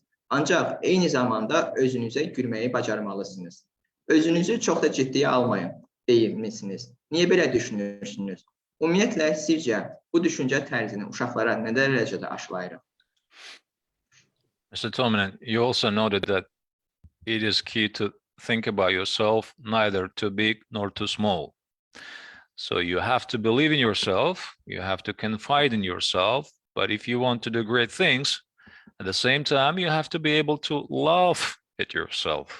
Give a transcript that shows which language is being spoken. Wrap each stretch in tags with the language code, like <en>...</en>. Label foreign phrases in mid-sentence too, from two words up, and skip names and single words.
<az>Ancaq eyni zamanda özünüzə gülməyi bacarmalısınız. Özünüzü çox da ciddiyə almayın, deyilmişsiniz. Niyə belə düşünürsünüz? Ümumiyyətlə, sizcə bu düşüncə tərzini uşaqlara nə dərəcədə aşılayırıq?</az> <en>Mr. Tomanen, you also noted that it is key to think about yourself, neither too big nor too small. So you have to believe in yourself, you have to confide in yourself, but if you want to do great things, at the same time, you have to be able to laugh at yourself.</en>